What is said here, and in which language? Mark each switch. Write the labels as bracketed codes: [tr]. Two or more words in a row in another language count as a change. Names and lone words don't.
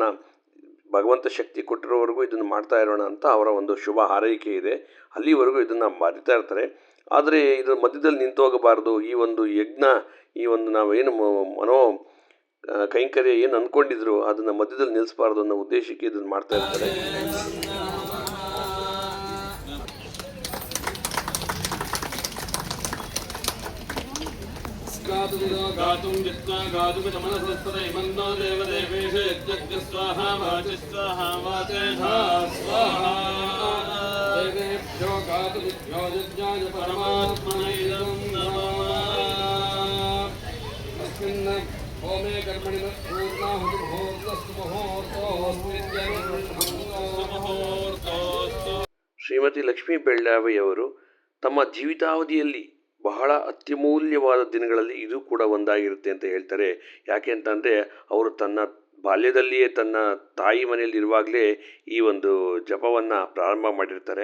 [kn] ಭಗವಂತ ಶಕ್ತಿ ಕೊಟ್ಟಿರೋವರೆಗೂ ಇದನ್ನು ಮಾಡ್ತಾ ಇರೋಣ ಅಂತ ಅವರ ಒಂದು ಶುಭ ಹಾರೈಕೆ ಇದೆ. ಅಲ್ಲಿವರೆಗೂ ಇದನ್ನು ಬರಿತಾ ಇರ್ತಾರೆ. ಆದರೆ ಇದರ ಮಧ್ಯದಲ್ಲಿ ನಿಂತು ಹೋಗಬಾರ್ದು. ಈ ಒಂದು ಯಜ್ಞ, ಈ ಒಂದು ನಾವೇನು ಮನೋ ಕೈಂಕರ್ಯ ಏನು ಅಂದ್ಕೊಂಡಿದ್ರು ಅದನ್ನು ಮಧ್ಯದಲ್ಲಿ ನಿಲ್ಲಿಸಬಾರ್ದು ಅನ್ನೋ ಉದ್ದೇಶಕ್ಕೆ ಇದನ್ನು ಮಾಡ್ತಾ ಇರ್ತಾರೆ. [sa] गातुं जित्वा गातुमितमनसस्तदैवन्नो देवदेवेश यज्ञ स्वाहा वाचि स्वाहा वाचेधा स्वाहा देवेभ्यो गातुभ्यो यज्ञाय परमात्मने इदं नमः अस्मिन् होमे कर्मणि पूर्णाहुतिमुहूर्तस्तु मुहूर्तोस्तु [kn] ಶ್ರೀಮತಿ ಲಕ್ಷ್ಮೀ ಬೆಳ್ಳಾವಿಯವರು ತಮ್ಮ ಜೀವಿತಾವಧಿಯಲ್ಲಿ ಬಹಳ ಅತ್ಯಮೂಲ್ಯವಾದ ದಿನಗಳಲ್ಲಿ ಇದು ಕೂಡ ಒಂದಾಗಿರುತ್ತೆ ಅಂತ ಹೇಳ್ತಾರೆ. ಯಾಕೆ ಅಂತಂದರೆ ಅವರು ತನ್ನ ಬಾಲ್ಯದಲ್ಲಿಯೇ ತನ್ನ ತಾಯಿ ಮನೆಯಲ್ಲಿ ಇರುವಾಗಲೇ ಈ ಒಂದು ಜಪವನ್ನು ಪ್ರಾರಂಭ ಮಾಡಿರ್ತಾರೆ.